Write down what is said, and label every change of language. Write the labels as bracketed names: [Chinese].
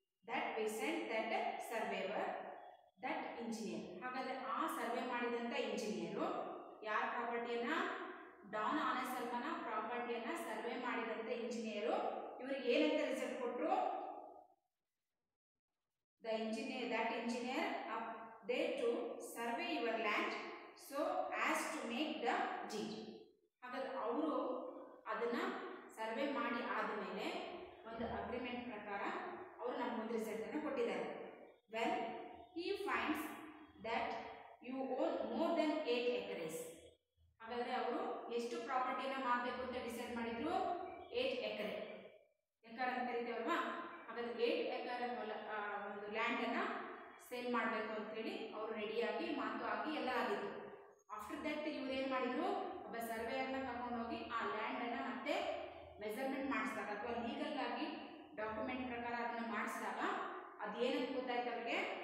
[English] That we sent that surveyor that engineer. [Kannada] ಹಾಗಾದರೆ ಆ survey ಮಾಡಿದಂಥ ಇಂಜಿನಿಯರು ಯಾರ ಪ್ರಾಪರ್ಟಿಯನ್ನು? ಡಾನ್ ಆನೆಸೆಲ್ಮಾನ ಪ್ರಾಪರ್ಟಿಯನ್ನು ಸರ್ವೆ ಮಾಡಿದಂಥ ಇಂಜಿನಿಯರು ಇವರಿಗೆ ಏನಂತ ರಿಸಲ್ಟ್ ಕೊಟ್ಟರು? [English] that engineer up there to survey your land so as to make the deed. [Kannada] ಹಾಗಾದ್ರೆ ಅವರು ಅದನ್ನು ಸರ್ವೆ ಮಾಡಿ ಆದಮೇಲೆ ಒಂದು ಅಗ್ರಿಮೆಂಟ್ ಪ್ರಕಾರ ಅವರು ನಮಗೊಂದು ರಿಸಲ್ಟನ್ನು ಕೊಟ್ಟಿದ್ದಾರೆ. [English] When he finds that you own more than 8 acres. [Kannada] ಹಾಗಾದರೆ ಅವರು ಎಷ್ಟು ಪ್ರಾಪರ್ಟಿನ ಮಾಡಬೇಕು ಅಂತ ಡಿಸೈಡ್ ಮಾಡಿದ್ರು? 8 ಎಕರೆ. ಎಕರ್ ಅಂತ ಕರಿತೇವಲ್ವಾ? ಹಾಗಾದ್ರೆ 8 ಎಕರ್ ಒಂದು ಲ್ಯಾಂಡನ್ನು ಸೇಲ್ ಮಾಡಬೇಕು ಅಂತೇಳಿ ಅವರು ರೆಡಿಯಾಗಿ ಮಾತು ಆಗಿ ಎಲ್ಲ ಆಗಿತ್ತು. ಆಫ್ಟರ್ ದಟ್ ಇವ್ರು ಏನು ಮಾಡಿದ್ರು? ಒಬ್ಬ ಸರ್ವೇಯರ್ನ ಕರ್ಕೊಂಡೋಗಿ ಆ ಲ್ಯಾಂಡನ್ನು ಮತ್ತೆ ಮೆಜರ್ಮೆಂಟ್ ಮಾಡಿಸಿದಾಗ ಅಥವಾ ಲೀಗಲ್ ಆಗಿ ಡಾಕ್ಯುಮೆಂಟ್ ಪ್ರಕಾರ ಅದನ್ನು ಮಾಡಿಸಿದಾಗ ಅದೇನಂತ ಗೊತ್ತಾಯ್ತು ಅವರಿಗೆ?